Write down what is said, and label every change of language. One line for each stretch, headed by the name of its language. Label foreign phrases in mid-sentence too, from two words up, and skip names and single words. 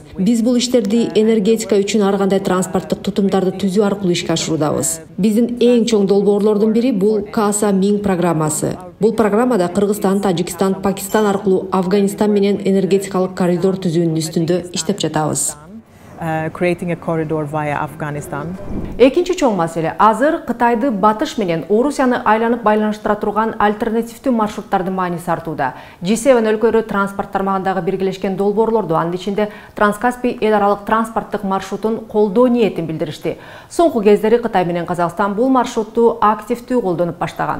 Kyrgyz: Биз бул иштерди энергетика үчүн ар кандай транспорттук тутумдарды түзүү аркылуу ишке ашыруудабыз. Биздин эң чоң долбоорлордун бири бул Каса Миң программасы. Бул программада Кыргызстан, Тажикстан, Пакистан аркылуу Афганистан менен энергетикалык коридор түзүүнүн үстүндө иштеп жатабыз.
English: Creating a corridor via Afghanistan.
Kyrgyz: Экинчи чоң маселе азыр Кытайды батыш менен Орусияны айланып байланыштыра турган альтернативдүү маршруттардын мааниси артууда. G7 өлкөлөрү транспорт тармагындагы биргелешкен долбоорлорду, анын ичинде Транскаспий эл аралык транспорттук маршрутун колдоо ниетин билдиришти. Соңку кездери Кытай менен Казакстан бул маршрутту активдүү колдонуп баштаган.